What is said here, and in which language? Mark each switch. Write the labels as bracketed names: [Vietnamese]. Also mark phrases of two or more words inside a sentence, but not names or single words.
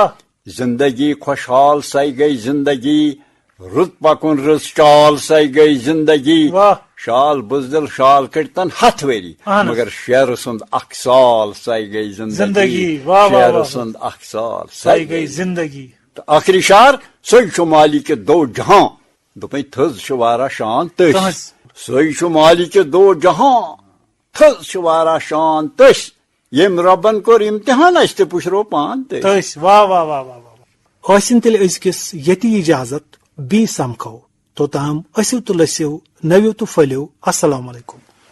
[Kashmiri] زندگی خۄشحال سۄے گٔے زندگی رُت پکُن رٕژ چال سۄے گٔے زندگی واہ شال بُزدِل شال کٔڑتن ہتھ ؤری اہن حظ مگر شیرٕ سُنٛد اکھ سال سۄے گٔے زندگی زندگی واہ واہ شیرٕ واہ سُنٛد اکھ سال سۄے گٔے زندگی تہٕ ٲخری شعر سۄے چھُ مالِکہِ دو جہاں دوٚپمَے تھٔز چھِ واریاہ شان تٔسۍ تٔہٕنٛز سۄے چھُ مالِکہِ دو جہاں تھٔز چھِ واریاہ شان تٔسۍ ییٚمۍ رۄبن کوٚر اِمتحان اَسہِ تہِ پُشرو پان تٔسۍ تٔسۍ واہ واہ واہ واہ واہ ٲسِن تیٚلہِ أزکِس ییٚتی اِجازت بیٚیہِ سمکھو توٚتام ٲسِو تہٕ لٔسِو نٔوِو تہٕ پھٔلِو السلام علیکُم